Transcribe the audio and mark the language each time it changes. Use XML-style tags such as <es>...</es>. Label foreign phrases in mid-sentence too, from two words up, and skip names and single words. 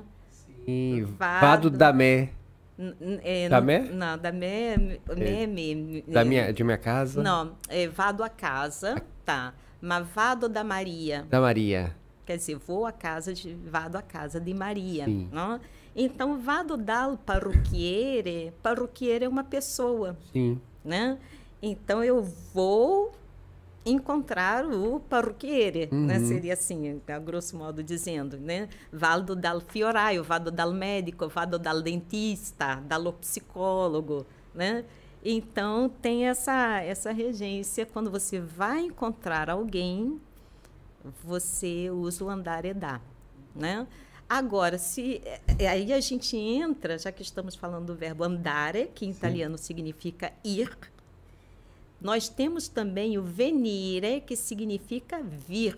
<it>Sim, vado damé. Damé?</it> <pt>Não, damé, De minha casa? Não, é</pt> <it>vado à casa,</it> <pt>tá. Mas</pt> <it>vado da Maria.</it> <pt>Da Maria. Quer dizer,</pt> <it>vado à casa</it> <pt>de Maria. Sim. Não? Então,</pt> <it>vado dal parrucchiere</it> <pt>é uma pessoa. Sim. Né? Então, eu vou encontrar o parrucchiere, né? Seria assim, a grosso modo dizendo, né?</pt> <it>Vado dal fioraio, vado dal médico, vado dal dentista, dal psicólogo, né?</it> <pt>Então, tem essa regência. Quando você vai encontrar alguém, você usa o andaredá, né? Agora, aí a gente entra, já que estamos falando do verbo andare, que em italiano significa ir, nós temos também o venire, que significa vir.</pt>